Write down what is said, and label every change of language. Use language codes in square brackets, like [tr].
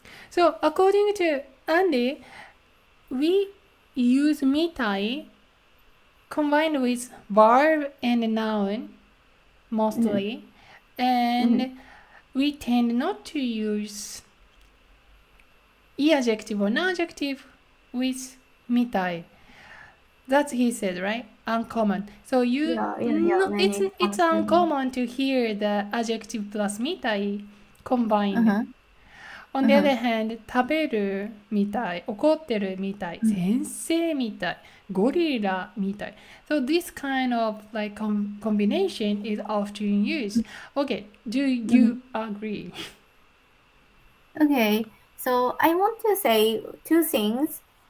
[en] So according to Andy, we use mitai combined with verb and noun mostly, and we tend not to use e adjective or na adjective with mitai. That's he said, right? Uncommon. So it's uncommon to hear the adjective plus mitai combined. On the other hand, [ja] 食べるみたい、怒ってるみたい、先生みたい、ゴリラみたい。 [en] So this kind of like combination is often used. Okay, do you agree? Okay, so I want to say two things.